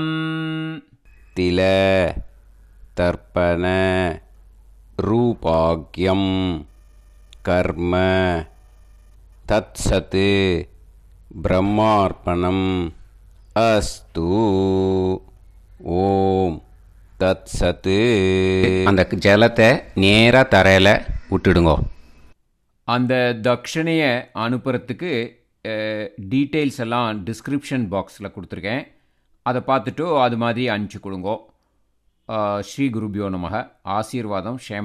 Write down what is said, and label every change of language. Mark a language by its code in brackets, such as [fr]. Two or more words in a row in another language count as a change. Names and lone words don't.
[sa] तिल तर्पण रूपाग्यं कर्म तत्सत् ब्रह्मार्पणम् अस्तु ॐ तत् सत्. [ta] அந்த ஜலத்தை நேராக தரையில் விட்டுடுங்கோ. அந்த தட்சணையை அனுப்புறதுக்கு டீட்டெயில்ஸ் எல்லாம் [en] description box [ta] கொடுத்துருக்கேன். அதை பார்த்துட்டு அது மாதிரி அனுப்பிச்சி கொடுங்கோ. [sa] श्री गुरुभ्यो नमः. [ta] ஆசீர்வாதம் க்ஷேமமாக இருக்கணும்.